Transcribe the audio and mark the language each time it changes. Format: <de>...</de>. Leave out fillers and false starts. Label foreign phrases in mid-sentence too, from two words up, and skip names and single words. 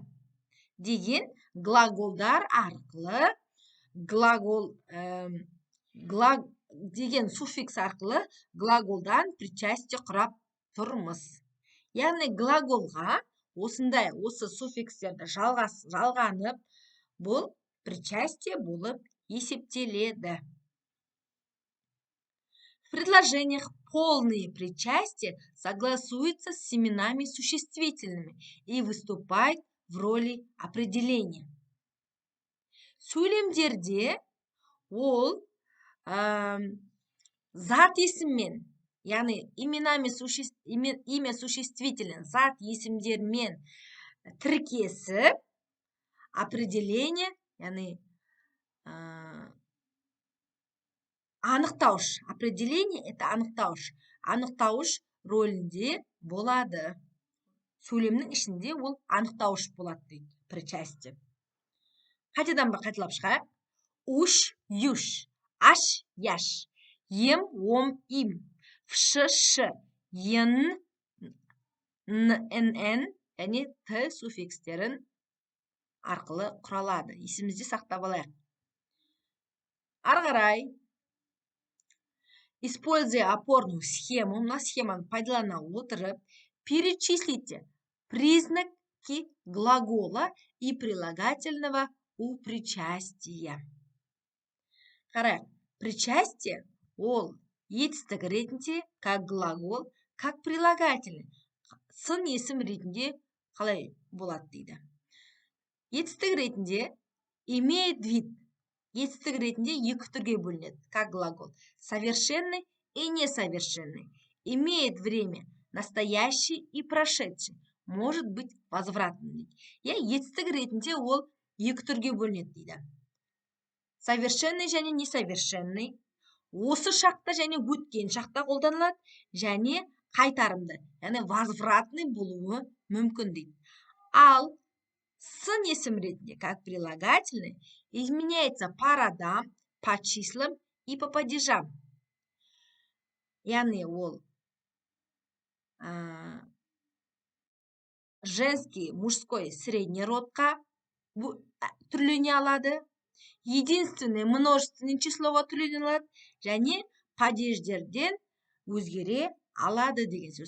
<kk>Деген глаголдар арқылы деген суффикс арқылы глаголдан причастие құрап тұрмыз. Яғни глаголға осы суффикстерді жалғанып, бұл причастие болып есептеледі.</kk> <ru>В предложениях полные причастия согласуются с семенами существительными и выступают в роли определения.</ru> <kk>Сөйлемдерде ол зат есіммен, яғни</kk> <ru>имя существительный</ru> <kk>зат есімдермен тіркесіп, определение, яғни анықтауыш.</kk> <ru>Определение – это анықтауыш.</ru> <kk>Анықтауыш рөлінде болады. Сөйлемнің ішінде ол анықтауыш болады дейді, причастие. Қайтадан бір қайталап шығайық.</kk> <ru>Уш, юш. Аш, яш. Ем, ом, им. Вш, ш.</ru> <kk>Ен, нн, және т суффикстерін арқылы құралады. Есімізде сақтап алайық. Ары қарай.</kk> <ru>Используя опорную схему,</ru> <kk>мына схеманы пайдалана отырып,</kk> <ru>перечислите признаки глагола и прилагательного у причастия.</ru> <kk>Қарайық, причастие ол етістік ретінде</kk> <ru>как глагол, как прилагательный.</ru> <kk>Сын есім ретінде қалай болады дейді. Етістік ретінде</kk> <ru>имеет вид.</ru> <kk>Етістік ретінде екі түрге бөлінеді,</kk> <ru>как глагол. Совершенный и несовершенный. Имеет время настоящий и прошедший. Может быть возвратный.</ru> <kk>Етістік ретінде ол екі түрге бөлінеді дейді. Совершенный және несовершенный. Осы шақта және өткен шақта қолданылады, және қайтарымды, яғни возвратный болуы мүмкін дейді. Ал сын есім ретінде,</kk> <ru>как прилагательный, изменяется по родам, по числам и по падежам.</ru> <kk>Яғни ол</kk> <ru>женский, мужской, средний</ru> <kk>родқа түрлене алады.</kk> <ru>Единственное множественное</ru> <kk>числоға түрлене алады, және падеждерден өзгере алады деген сөз.</kk>